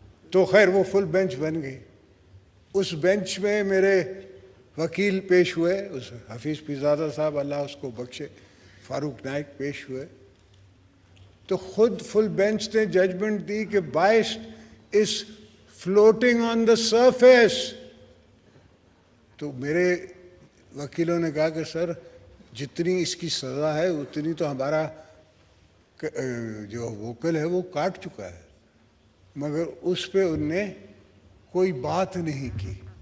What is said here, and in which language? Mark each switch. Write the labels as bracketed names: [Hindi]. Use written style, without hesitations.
[Urdu] تو خیر وہ فل بینچ بن گئی. اس بینچ میں میرے وکیل پیش ہوئے, اس حفیظ پیرزادہ صاحب, اللہ اس کو بخشے, فاروق نائک پیش ہوئے. تو خود فل بینچ نے ججمنٹ دی کہ [English] Boat is floating on the surface. [Urdu] تو میرے وکیلوں نے کہا کہ سر جتنی اس کی سزا ہے اتنی تو ہمارا جو وکیل ہے وہ کاٹ چکا ہے. مگر اس پہ ان نے کوئی بات نہیں کی.